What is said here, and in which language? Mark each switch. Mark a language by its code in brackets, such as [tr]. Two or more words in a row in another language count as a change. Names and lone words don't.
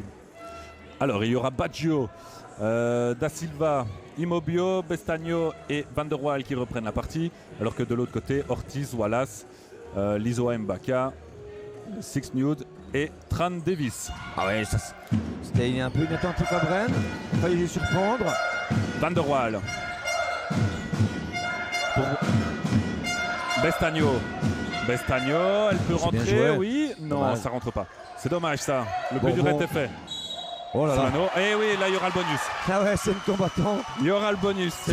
[fr] Alors, il y aura Baggio, Da Silva, Immobio, Bestagno et Van der Waal qui reprennent la partie. Alors que de l'autre côté, Ortiz, Wallace, Lizoa Mbaka, Six Nude et Tran Davis. Ah ouais, c'était un peu inattentif à Bren. Il fallait les surprendre. Van der Waal. Pour Bestagno. Bestagno, elle peut C'est bien rentrer, joué. oui. Non, Dommage. ça rentre pas. C'est dommage ça. Le Bon, plus dur bon. était fait. Oh là là. Solano. Et oui, là il y aura le bonus. Ah ouais, c'est une combattante. Il y aura le bonus, C'est